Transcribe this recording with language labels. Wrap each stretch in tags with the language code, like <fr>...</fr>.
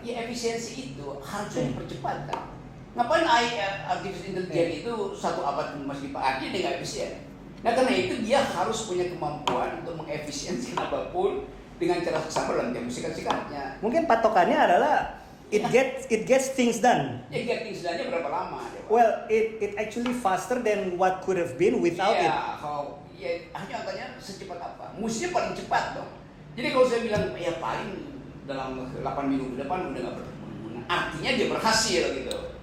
<id>Ya efisiensi itu harusnya dipercepat kan. Ngapain AI artificial intelligence itu 1 abad masih dipakai, dia nggak efisien. Nah karena itu dia harus punya kemampuan untuk mengefisiensikan apapun dengan cara seksama dalam tempo singkat-singkatnya. Mungkin patokannya adalah</id> <en>it gets things done. Ya get things done- nya berapa lama? Well, it actually faster than what could have been without it.</en> <id>Ya hanya katanya secepat apa? Mestinya paling cepat dong. Jadi kalau saya bilang ya paling dalam 8 minggu ke depan udah nggak berguna, artinya dia berhasil gitu.</id>